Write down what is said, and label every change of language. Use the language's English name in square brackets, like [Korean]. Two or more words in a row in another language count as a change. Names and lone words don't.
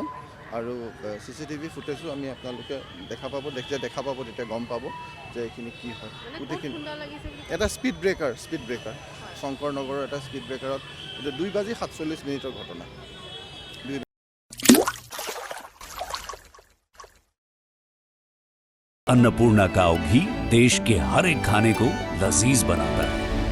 [Assamese] আৰু CCTV ফুটেজো আমি আপোনালোকে দেখা পাব, তেতিয়া গম পাব যে এইখিনি কি হয়। গোটেইখিনি এটা স্পীড ব্ৰেকাৰ শংকৰ নগৰৰ এটা স্পীড ব্ৰেকাৰত, এইটো 2:47 ঘটনা। [Hindi] अन्नपूर्णा काव घी देश के हर एक खाने को लजीज बनाता है।